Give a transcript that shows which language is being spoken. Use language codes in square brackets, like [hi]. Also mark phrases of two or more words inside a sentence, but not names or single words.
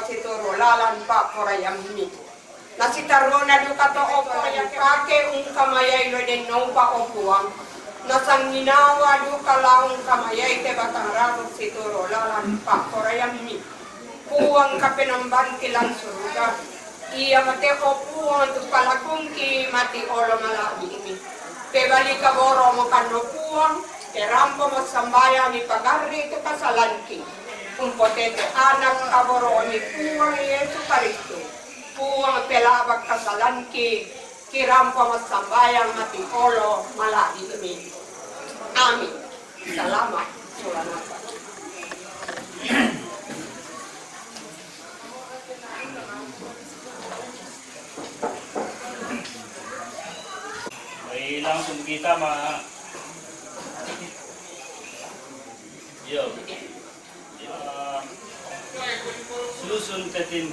[sda] situro lalan pa porayammi nasitaro na dukato opuan yang kake kamayay lo den nupa opuang nasanginawa dukalang kamayay te batangraro situro lalan pa porayammi puang kapenamban kilang suruga iya mate ko puang tu palakung ki mati olo malabi ini kebali kaboro mo kano puang kerampo mo sambaya ni pagarri tu kasalanki umpotete anak kaboro ni puang Yesu Kristo puang pelabak kasalanki kirampo mo sambaya mati olo malabi ini amin salamat sulanasa. [id] Langsung kita susun ke tim